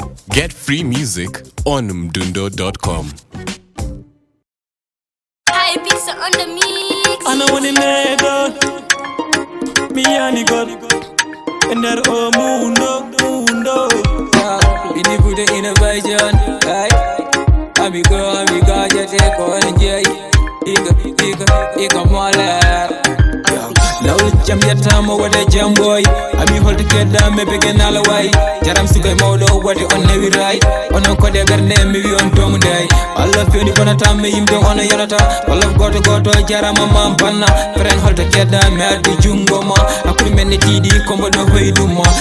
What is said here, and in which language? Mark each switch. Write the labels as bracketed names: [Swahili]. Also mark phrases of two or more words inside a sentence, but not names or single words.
[English] Get free music on mdundo dot com. Hi, Pizza on the mix. [Fula] Ana woni neɗo, mi yani god, e nder o mundo, mundo. [English] Yeah, we need good innovation, right? [Spanish] Amigo, amigo, [English] just take on J. Iga, iga, iga, mole. [Fula] Lawol jam yettama wode jam boy. Ami holto kedda me bege nala way. Jaram sukay mawɗo wade on newi ray. Onon kode bernde mi wi on tomu ndey. Allah fewni bonata me yimɓe on yonata. Walla goto goto jarama mam banna. Fren holto kedda me addu jungo ma. Hakkude men ne tiiɗi kombo ɗo hoydu ma.